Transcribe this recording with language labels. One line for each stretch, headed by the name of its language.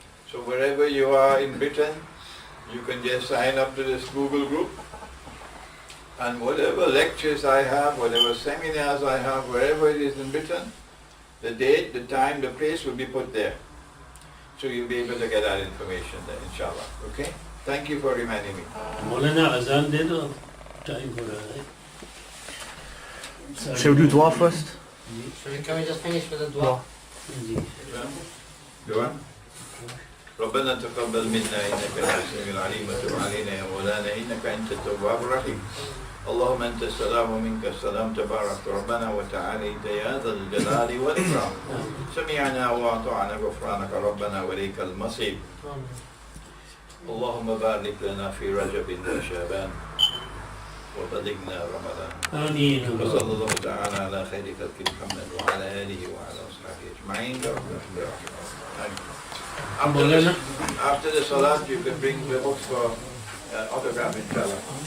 English: So wherever you are in Britain, you can just sign up to this Google group, and whatever lectures I have, whatever seminars I have, wherever it is in Britain, the date, the time, the place will be put there. So you'll be able to get that information there, inshallah. Okay? Thank you for reminding me. Maulana Azan did or time for that? Shall we do dua first? Can we just finish with the dua? Dua.
Arabic: ربنا تقبل منا إنك أنت السميع العليم وتب علينا يا مولانا إنك أنت التواب الرحيم اللهم أنت السلام ومنك السلام تبارك ربنا وتعاليت يا ذا الجلال والإكرام سمعنا وأطعنا غفرانك ربنا وإليك المصير اللهم بارك لنا في رجب وشعبان وبلغنا رمضان آمين. وصلى الله تعالى على خير خلق محمد وعلى آله وعلى أصحابه أجمعين برحمتك يا أرحم الراحمين.
English: After the salat, you can bring the books for autograph, inshallah.